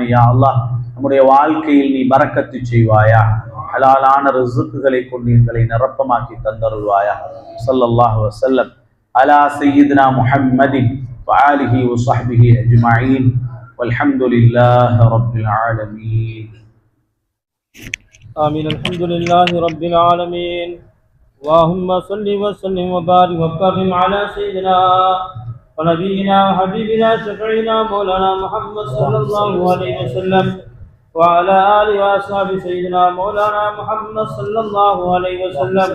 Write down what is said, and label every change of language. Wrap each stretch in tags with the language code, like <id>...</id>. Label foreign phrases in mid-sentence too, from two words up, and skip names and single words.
<ar>يا الله,</ar> <ta>நம்முடைய வாழ்க்கையில் நீ பரக்கத்து செய்வாயா. ஹலாலான ரிஸ்குகளை கொண்டு எங்களை நிரப்பமாக்கி தந்தருள்வாயா.</ta> <ar>صلى الله عليه وسلم على سيدنا محمد و آله و صحبه أجمعين والحمد لله رب العالمين. آمين. الحمد لله رب العالمين. اللهم صل وسلم وبارك وكرم على سيدنا ونبينا وحبيبنا شفيعنا مولانا محمد صلى الله عليه وسلم وعلى آله وأصحابه سيدنا مولانا محمد صلى الله عليه وسلم.</ar>